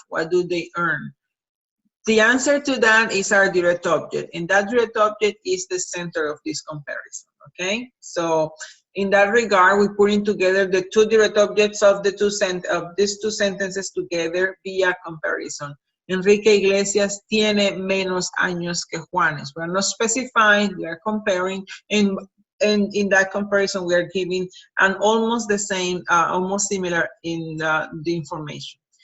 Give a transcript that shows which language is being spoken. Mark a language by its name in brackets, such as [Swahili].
[English] What do they earn? The answer to that is our direct object, and that direct object is the center of this comparison, okay? So in that regard, we're putting together the two direct objects of these two sentences together via comparison. [Spanish] Enrique Iglesias tiene menos años que Juanes. [English] We're not specifying, we are comparing, and in that comparison, we are giving an almost the same, almost similar in the information.